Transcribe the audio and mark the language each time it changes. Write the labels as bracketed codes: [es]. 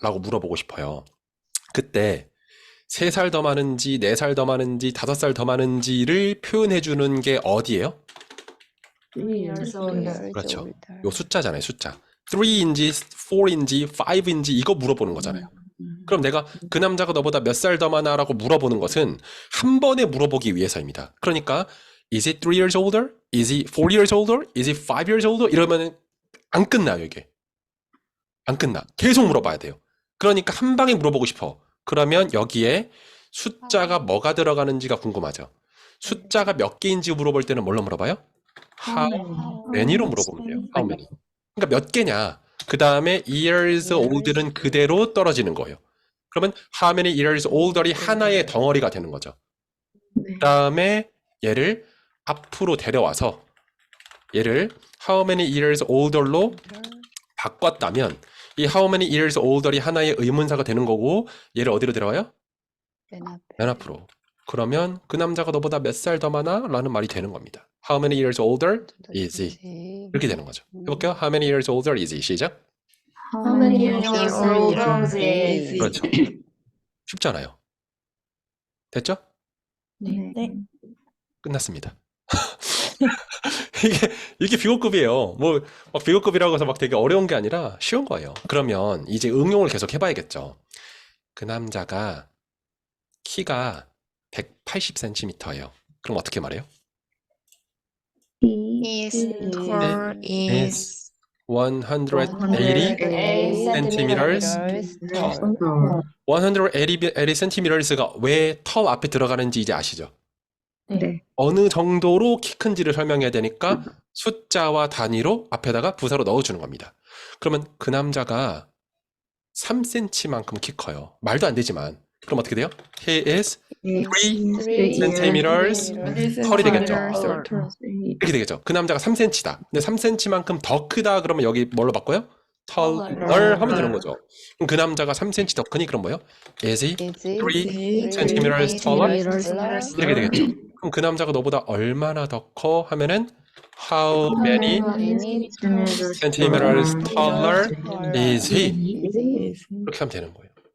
[ko] 라고 물어보고 싶어요. 그때 3살 더 많은지 4살 더 많은지 5살 더 많은지를 표현해 주는 게 어디예요? [en] 3 years older? [ko] 그렇죠. 요 숫자잖아요. 숫자. 3인지 4인지 5인지 이거 물어보는 거잖아요. 그럼 내가 그 남자가 너보다 몇 살 더 많아? 라고 물어보는 것은 한 번에 물어보기 위해서입니다. [en] 그러니까 Is it 3 years older? Is it 4 years older? Is it 5 years older? [ko] 이러면 안 끝나요, 이게. 안 끝나. 계속 물어봐야 돼요. 그러니까 한 방에 물어보고 싶어. 그러면 여기에 숫자가 뭐가 들어가는지가 궁금하죠. 숫자가 몇 개인지 물어볼 때는 뭘로 물어봐요? How many로 물어보면 돼요. How many. 그러니까 몇 개냐. 그 다음에 years older는 그대로 떨어지는 거예요. 그러면 how many years older이 하나의 덩어리가 되는 거죠. 그 다음에 얘를 앞으로 데려와서 얘를 how many years older로 바꿨다면 이 how many years older이 하나의 의문사가 되는 거고 얘를 어디로 데려와요? 맨 앞으로. 그러면 그 남자가 너보다 몇 살 더 많아? 라는 말이 되는 겁니다. [en] How many years older is he? [ko] 이렇게 되는 거죠. 해볼게요. [en] How many years older is he? [ko] 시작. [en] How many years years older older is is [ko] 그렇죠. 쉽잖아요. 됐죠? 네. 끝났습니다. 이게 비고급이에요. 뭐, 막 비고급이라고 해서 막 되게 어려운 게 아니라 쉬운 거예요. 그러면 이제 응용을 계속 해봐야겠죠. 그 남자가 키가 180cm예요. 그럼 어떻게 말해요? [en] His tall is 180 centimeters tall. [ko] 180 centimeters가 왜 tall 앞에 들어가는지 이제 아시죠? 네. 어느 정도로 키 큰지를 설명해야 되니까 숫자와 단위로 앞에다가 부사로 넣어주는 겁니다. 그러면 그 남자가 3cm만큼 키 커요. 말도 안 되지만. 그럼 어떻게 돼요? [en] He is 3 centimeters [ko] 털이 되겠죠. 이렇게 되겠죠. 그 남자가 3cm다. 근데 3cm만큼 더 크다 그러면 여기 뭘로 바꿔요? taller 하면 되는 거죠. 그럼 그 남자가 3cm 더 크니 그럼 뭐예요? [en] Is he 3 centimeters taller? [ko] 이렇게 되겠죠. 그럼 그 남자가 너보다 얼마나 더 커? [en] 하면은 How many centimeters taller is he? [ko] 이렇게 하면 되는 거예요.